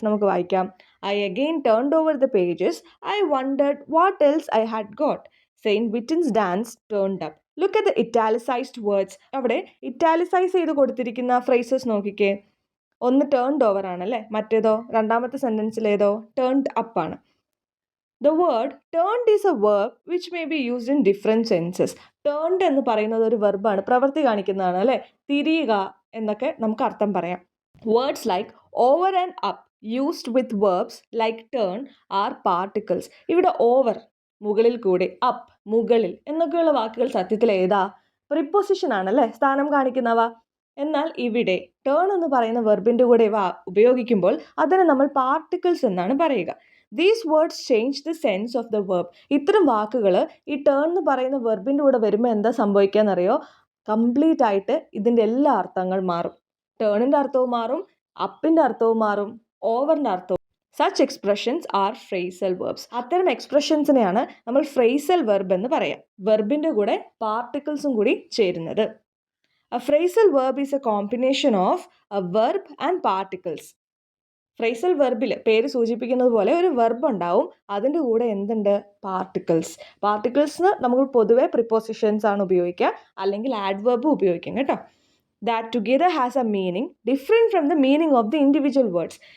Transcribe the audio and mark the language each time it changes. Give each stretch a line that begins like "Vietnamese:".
Malayalam: നമുക്ക് വായിക്കാം.
English: I again turned over the pages. I wondered what else I had got. Saint Vitus dance turned up. Look at the italicised words.
Malayalam: അവിടെ ഇറ്റാലിസൈസ് ചെയ്ത് കൊടുത്തിരിക്കുന്ന phrases നോക്കിക്കേ. ഒന്ന് turned over ആണല്ലേ, മറ്റേതോ രണ്ടാമത്തെ സെൻറ്റൻസിലേതോ ടേൺഡ് അപ്പ് ആണ്.
English: The word turned is a verb which may be used in different senses.
Malayalam: Turned എന്ന് പറയുന്നത് ഒരു വെർബാണ്, പ്രവൃത്തി കാണിക്കുന്നതാണ് അല്ലേ. തിരിയുക എന്നൊക്കെ നമുക്ക് അർത്ഥം പറയാം.
English: Words like over and up used with verbs like turn are particles.
Malayalam: ഇവിടെ over മുകളിൽ കൂടി, up മുകളിൽ എന്നൊക്കെയുള്ള വാക്കുകൾ സത്യത്തിൽ ഏതാ? പ്രിപ്പോസിഷൻ ആണല്ലേ, സ്ഥാനം കാണിക്കുന്നവ. എന്നാൽ ഇവിടെ ടേൺ എന്ന് പറയുന്ന വെർബിൻ്റെ കൂടെ ഇവ ഉപയോഗിക്കുമ്പോൾ അതിനെ നമ്മൾ പാർട്ടിക്കിൾസ് എന്നാണ് പറയുക.
English: These words change the sense of the verb.
Malayalam: ഇത്തരം വാക്കുകൾ ഈ ടേൺ എന്ന് പറയുന്ന വെർബിൻ്റെ കൂടെ വരുമ്പോൾ എന്താ സംഭവിക്കാന്നറിയോ? കംപ്ലീറ്റ് ആയിട്ട് ഇതിൻ്റെ എല്ലാ അർത്ഥങ്ങൾ മാറും. ടേണിൻ്റെ അർത്ഥവും മാറും, അപ്പിൻ്റെ അർത്ഥവും മാറും, ഓവറിൻ്റെ അർത്ഥവും.
English: Such expressions are phrasal verbs.
Malayalam: അത്തരം എക്സ്പ്രഷൻസിനെയാണ് നമ്മൾ ഫ്രേസൽ വെർബ് എന്ന് പറയാം, വെർബിൻ്റെ കൂടെ പാർട്ടിക്കിൾസും കൂടി ചേരുന്നത്.
English: A phrasal verb is a combination of a verb and particles.
Malayalam: Phrasal വെർബിൽ പേര് സൂചിപ്പിക്കുന്നത് പോലെ ഒരു വെർബ് ഉണ്ടാവും, അതിൻ്റെ കൂടെ എന്തുണ്ട്? പാർട്ടിക്കിൾസ്. പാർട്ടിക്കിൾസിന് നമുക്ക് പൊതുവെ പ്രിപ്പോസിഷൻസ് ആണ് ഉപയോഗിക്കുക, അല്ലെങ്കിൽ ആഡ്വർബ് ഉപയോഗിക്കും കേട്ടോ.
English: That together has a meaning different from the meaning of the individual words.